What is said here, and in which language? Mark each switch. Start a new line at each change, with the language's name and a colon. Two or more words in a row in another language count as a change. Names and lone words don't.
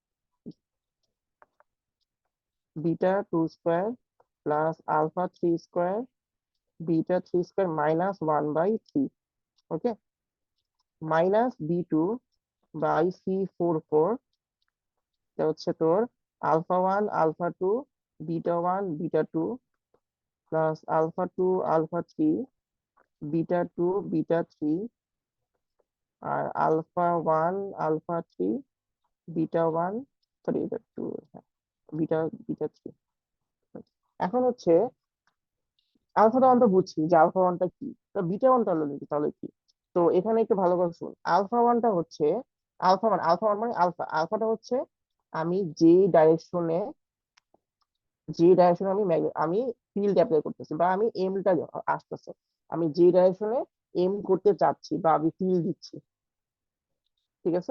English: beta two square plus alpha three square beta three square minus 1/3, okay, minus B two by C44,
Bangla: এটা হচ্ছে তোর
English: α1 α2 β1 β2 প্লাস α2 α3 β2 β3 আর α1 α3 β1,
Bangla: সরি এটা 2, β3। এখন হচ্ছে
English: আলফাটা ওয়ানটা
Bangla: বুঝছি যে
English: আলফা ওয়ানটা
Bangla: কি, তো
English: বিটা ওয়ানটা
Bangla: হলো নাকি তাহলে কি? তো এখানে একটু ভালো করে শুন,
English: আলফা ওয়ানটা
Bangla: হচ্ছে
English: আলফা ওয়ান
Bangla: মানে আলফাটা হচ্ছে আমি যে ডাইরেকশনে আমি
English: field apply
Bangla: করতেছি বা আমি এমটা আসতেছে, আমি যে ডাইরেকশনে এম করতে চাচ্ছি বা আমি ফিল্ড দিচ্ছি, ঠিক আছে?